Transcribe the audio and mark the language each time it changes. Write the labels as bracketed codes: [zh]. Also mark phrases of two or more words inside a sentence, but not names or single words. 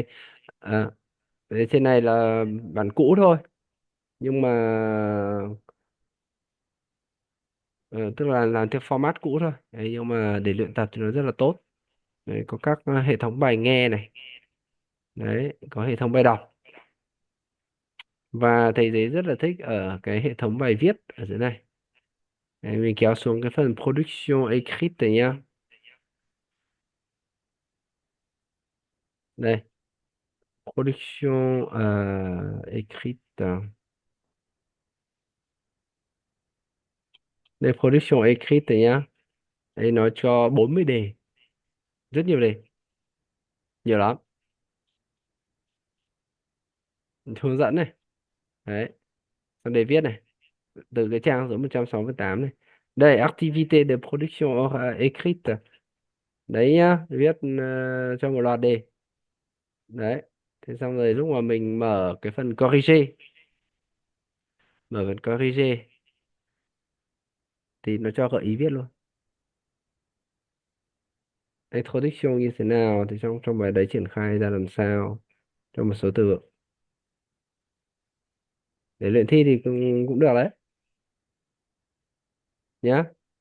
[vi] À, đấy, trên này là bản cũ thôi, nhưng mà ờ, tức là làm theo format cũ thôi. Đấy, nhưng mà để luyện tập thì nó rất là tốt. Đấy, có các hệ thống bài nghe này. Đấy, có hệ thống bài đọc. Và thầy thấy rất là thích ở cái hệ thống bài viết ở dưới này. Đấy, mình kéo xuống cái phần [fr] production écrite [vi] này nhá. Đây, [fr] production écrite. [vi] Đây, [fr] production écrite [vi] này nhá. Đây nó cho 40 đề, rất nhiều đề, nhiều lắm. Hướng dẫn này. Đấy, xong đề viết này, từ cái trang số 168 này. Đây, [fr] activité de production écrite. [vi] Đấy nhá, viết cho một loạt đề. Đấy, thế xong rồi lúc mà mình mở cái phần corriger, mở phần corriger thì nó cho gợi ý viết luôn. Introduction như thế nào thì trong trong bài đấy triển khai ra làm sao, cho một số từ vựng để luyện thi thì cũng được đấy nhá.